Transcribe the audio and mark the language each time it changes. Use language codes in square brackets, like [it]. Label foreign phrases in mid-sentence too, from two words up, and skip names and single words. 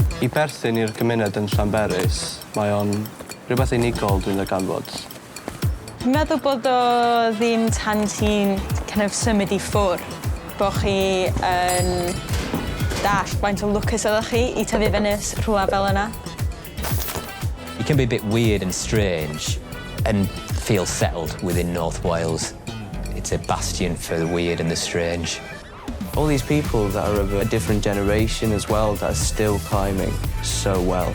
[cy] berthyn i'r gymuned yn Llanberis, mae o'n rhywbeth unigol dwi'n ddarganfod. Dwi'n meddwl bod o ddim tan ti'n [en] kind of [cy] symud I ffwr, bod chi yn dall faint o lwcus oeddech chi I tyfu fyny rhywle fel yna. [en] You can be a bit weird and strange and feel settled within North Wales. It's a bastion for the weird and the strange. All these people that are of a different generation as well that are still climbing so well.